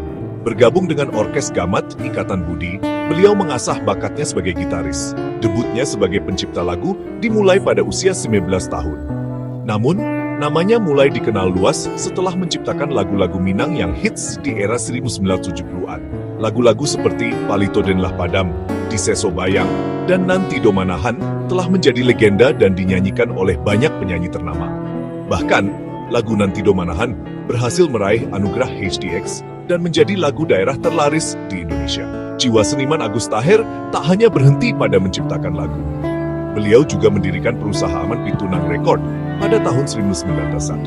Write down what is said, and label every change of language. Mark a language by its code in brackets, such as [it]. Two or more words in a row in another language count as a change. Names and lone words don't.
[id] Bergabung dengan Orkes Gamat Ikatan Budi, beliau mengasah bakatnya sebagai gitaris. Debutnya sebagai pencipta lagu dimulai pada usia 19 tahun. Namun, namanya mulai dikenal luas setelah menciptakan lagu-lagu Minang yang hits di era 1970-an. Lagu-lagu seperti Palito Den Lah Padam, Diseso Bayang, dan Nanti Do Manahan telah menjadi legenda dan dinyanyikan oleh banyak penyanyi ternama. Bahkan, lagu Nanti Do Manahan berhasil meraih anugerah HDX dan menjadi lagu daerah terlaris di Indonesia. Jiwa seniman Agus Taher tak hanya berhenti pada menciptakan lagu. Beliau juga mendirikan perusahaan Pitunang Record pada tahun 1991.